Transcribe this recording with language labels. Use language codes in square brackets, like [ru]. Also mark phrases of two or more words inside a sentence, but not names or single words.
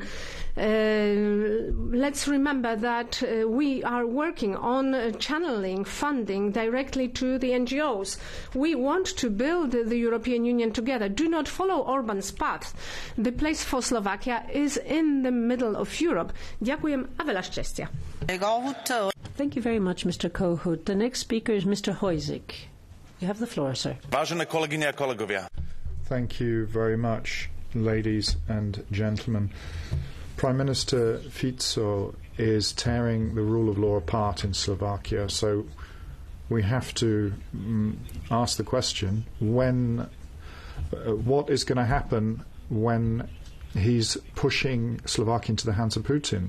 [en] Let's remember that we are working on channeling funding directly to the NGOs. We want to build the European Union together. Do not follow Orban's path. The place for Slovakia is in the middle of Europe. [sk] Ďakujem a veľa šťastia. [en] Thank you very much, Mr. Kohut. The next speaker is Mr. Hojsik. You have the floor, sir. [sk] Vážené kolegyne a kolegovia. [en] Thank you very much, ladies and gentlemen. Prime Minister Fico is tearing the rule of law apart in Slovakia, so we have to ask the question, what is going to happen when he's pushing Slovakia into the hands of Putin?